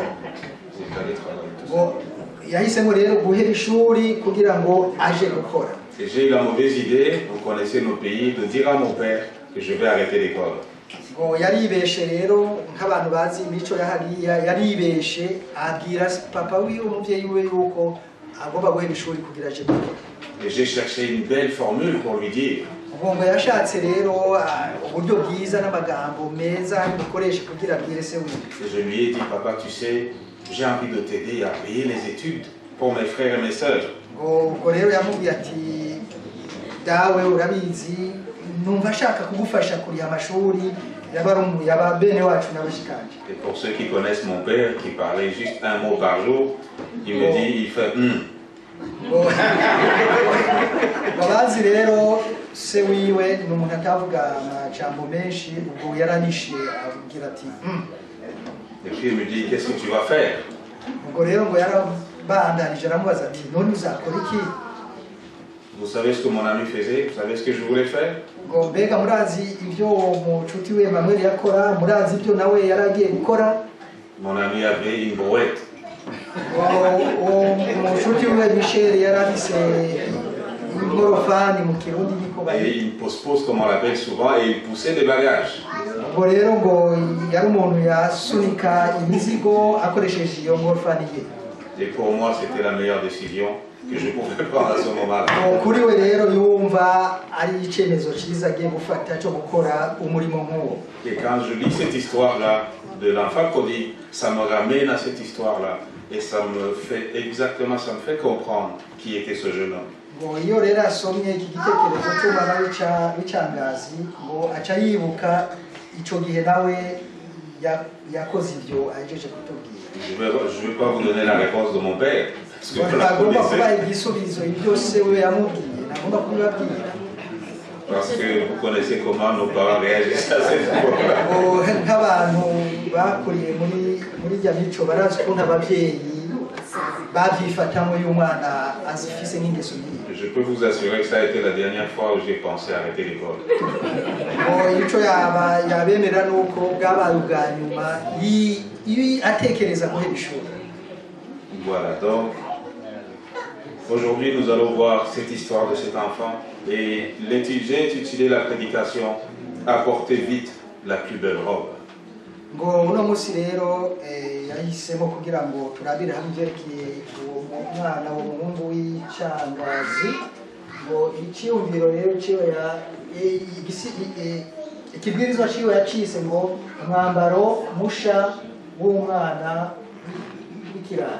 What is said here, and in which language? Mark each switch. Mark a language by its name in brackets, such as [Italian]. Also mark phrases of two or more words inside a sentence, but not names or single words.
[Rundi] ngo yahisemo rero guhera ishuri kugira ngo aje gukora. [French] Et j'ai eu la mauvaise idée, vous connaissez nos pays, de dire à mon père que je vais arrêter l'école. [Rundi] ngo yaribeshe rero nk'abantu bazi imico ya hariya, yaribeshe abwira papa wiwe umuvyeyi we yuko agomba guhera ishuri kugira aje gukora. [French] Et j'ai cherché une belle formule pour lui dire. [Rundi] ngo yashatse rero uburyo bwiza n'amagambo meza bukoresha kugira abwire se wiwe. [French] Et je lui ai dit, papa, tu sais, j'ai envie de t'aider à payer les études pour mes frères et mes sœurs. [Rundi] ngo rero yamubwiye ati, dawe urabizi numva ashaka kugufasha kuriha amashuri yaba bene wacu n'abashikanje. [French] Et pour ceux qui connaissent mon père, qui parlait juste un mot par jour, il me dit, il fait [Rundi] babazi rero se wiwe ni umuntu atavuga amajambo menshi, ubwo yaranishe avugira ati [French] Et puis il me dit, qu'est-ce que tu vas faire? [Rundi] ubwo rero ngo yarabandanije aramubaza ati, none uzakora iki? [French] Vous savez ce que mon ami faisait? Vous savez ce que je voulais faire? [Rundi] ngo mbega murazi ibyo umucuti we Emmanuel yakora? murazi ibyo nawe yaragiye gukora? [French] Mon ami avait une brouette. [Rundi] umucuti we Michel yari afise ingorofani mu Kirundi niko [French] Et une pose-pose comme on l'appelle souvent, et il poussait des bagages. [Rundi] ubwo rero ngo yari umuntu yasunika imizigo akoresheje iyo ngorofani ye. [French] Et pour moi, c'était la meilleure décision que je pouvais prendre à ce moment-là. [Rundi] kuri we rero yumva ari icyemezo cyiza agiye gufata cyo gukora umurimo nk'uwo. [French] Et quand je lis cette histoire-là de l'enfant prodigue, ça me ramène à cette histoire-là. Et ça me fait comprendre qui était ce jeune homme. [Rundi] ngo iyo rero asomye iki gitekerezo cy'umwana w'icangazi, ngo aca yibuka icyo gihe nawe yakoze ibyo ahejeje kutubwira. [French] Je vais pas vous donner la réponse de mon père. Parce que vous la [Rundi] ntagomba [French] connaissez. [Rundi] kubaha igisubizo ibyo se we yamubwiye ntagomba kubibabwira [French] Parce que vous connaissez comment nos parents réagissent à cette époque-là. [Rundi] ngo nk'abantu bakuriye muri rya mico barazi ukuntu ababyeyi babyifatamo y'umwana azifise n'ingeso nyiyi. [French] Je peux vous assurer que ça a été la dernière fois où j'ai pensé arrêter l'école. [Rundi] ngo ico yabemera nuko bwabaye ubwa nyuma atekereza guhera ishuri. [French] Voilà, donc aujourd'hui nous allons voir cette histoire de cet enfant et j'ai intitulé la prédication Apportez vite la plus belle robe. [Rundi] ngo uno munsi rero yahisemo kugira ngo turabire hamwe ivyerekeye uwo mwana w'umuhungu w'icangazi ngo iciyumviro rero ciwe ikibwirizwa ciwe yacise ngo umwambaro musha w'umwana w'ikirara.